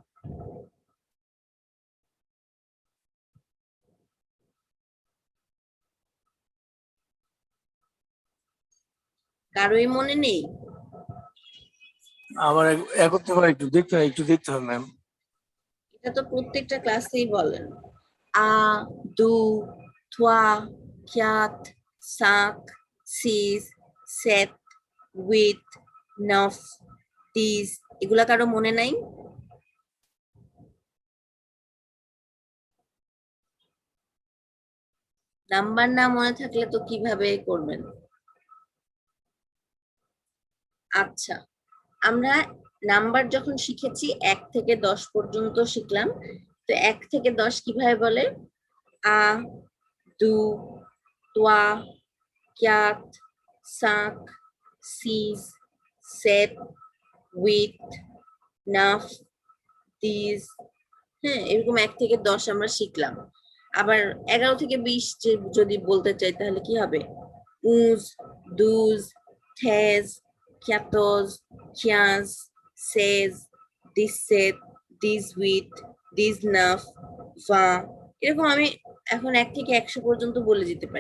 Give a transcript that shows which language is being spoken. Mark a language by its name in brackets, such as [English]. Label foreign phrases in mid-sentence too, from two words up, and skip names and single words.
[Bangla] কারোই মনে নেই? আমার একত্রে করে একটু দেখতে হবে ম্যাম। এটা তো প্রত্যেকটা ক্লাসেই বলেন। [French] un, deux, trois, quatre, cinq, six, sept, huit, neuf, dix, [Bangla] এগুলা কারো মনে নাই? নাম্বার না মনে থাকলে তো কিভাবে করবেন? আচ্ছা, আমরা নাম্বার যখন শিখেছি 1 থেকে 10 পর্যন্ত শিখলাম, তো 1 থেকে 10 কিভাবে বলে? [French] un, deux, trois, quatre, cinq, six, sept, huit, neuf, dix, [Bangla] হ্যাঁ, এরকম 1 থেকে 10 আমরা শিখলাম। আবার 11 থেকে 20 যদি বলতে চাই তাহলে কি হবে? 11, 12, 13, 14, 15, 16, 17, 18, 19, 20, এরকম আমি এখন 1 থেকে 100 পর্যন্ত বলে যেতে পারি।